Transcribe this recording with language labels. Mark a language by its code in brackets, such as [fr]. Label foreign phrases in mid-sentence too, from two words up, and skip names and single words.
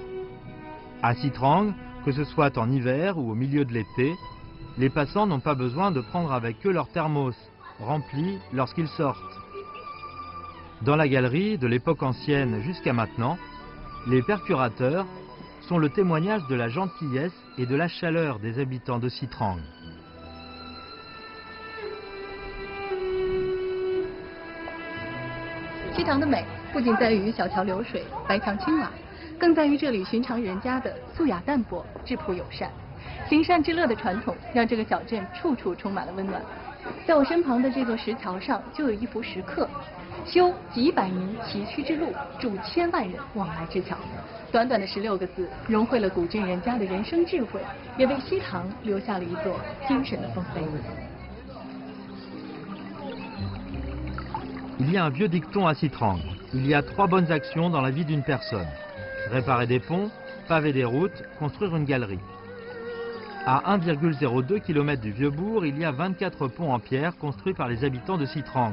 [fr] À Sitrang, que ce soit en hiver ou au milieu de l'été, les passants n'ont pas besoin de prendre avec eux leur thermos, rempli lorsqu'ils sortent. Dans la galerie, de l'époque ancienne jusqu'à maintenant, les percurateurs sont le témoignage de la gentillesse et de la chaleur des habitants de Sitrang. [zh] 西塘的美不仅在于小桥流水、白墙青瓦，更在于这里寻常人家的素雅淡泊、质朴友善。行善致乐的传统让这个小镇处处充满了温暖。在我身旁的这座石桥上就有一幅石刻，修几百年崎岖之路，助千万人往来之桥。短短的16个字，融汇了古镇人家的人生智慧，也为西塘留下了一座精神的丰碑。 [fr] Il y a un vieux dicton à Sitrang. Il y a 3 bonnes actions dans la vie d'une personne. Réparer des ponts, paver des routes, construire une galerie. À 1,02 km du Vieux-Bourg, il y a 24 ponts en pierre construits par les habitants de Sitrang.